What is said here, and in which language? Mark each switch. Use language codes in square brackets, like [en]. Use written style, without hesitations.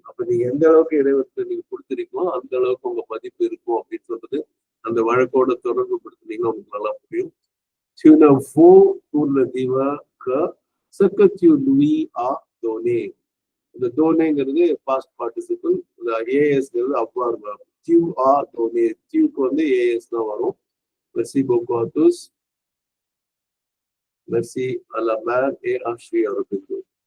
[ta] அப்ப நீங்க எந்த அளவுக்கு இறைவனுக்கு நீங்க கொடுத்துருக்கீங்களோ அந்த அளவுக்கு உங்க மதிப்பு இருக்கும் அப்படின்னு சொல்றது அந்த வழக்கோட தொடர்பு கொடுத்தீங்கன்னா உங்களுக்கு நல்லா புரியும். [fr] Tu ne vaux pour le divin que ce que tu lui as donné. [ta] இந்த டோனேங்கிறது பாஸ்ட் பார்ட்டிசிபிள், இந்த ஏஎஸ்ங்கிறது அவ்வாறு வரும். [fr] Tu as donné, [ta] tuக்கு வந்து ஏஎஸ் தான் வரும். [fr] Merci beaucoup à tous. Merci à la mère et à Shri Aurobindo.